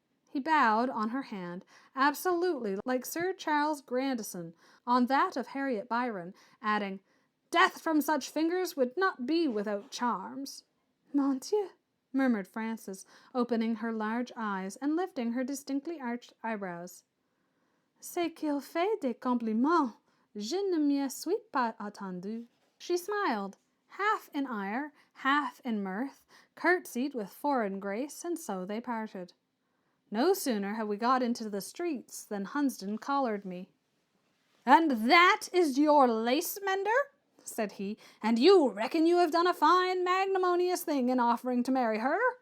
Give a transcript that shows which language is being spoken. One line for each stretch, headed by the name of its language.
English: He bowed on her hand, absolutely like Sir Charles Grandison on that of Harriet Byron, adding, "Death from such fingers would not be without charms." "Mon Dieu," murmured Frances, opening her large eyes and lifting her distinctly arched eyebrows.
French: "C'est qu'il fait des compliments. Je ne m'y suis pas attendue."
English: She smiled, half in ire, half in mirth, curtsied with foreign grace, and so they parted. No sooner had we got into the streets than Hunsden collared me. "And that is your lace-mender?" said he, "and you reckon you have done a fine magnanimous thing in offering to marry her?